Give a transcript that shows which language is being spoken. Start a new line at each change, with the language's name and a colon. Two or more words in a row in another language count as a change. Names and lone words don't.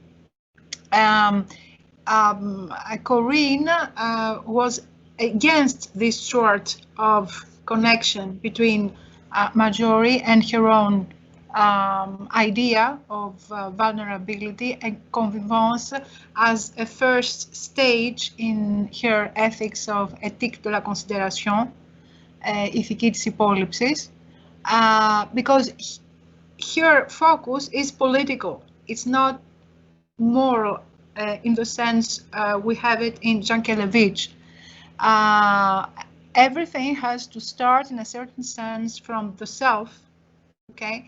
English: Corine was against this sort of connection between Maggiore and her own idea of vulnerability and convivence as a first stage in her ethics of
French: éthique de la considération,
Greek: ηθική της υπόλοιψης,
English: because her focus is political. It's not moral in the sense we have it in Jankélévitch. Everything has to start in a certain sense from the self, okay?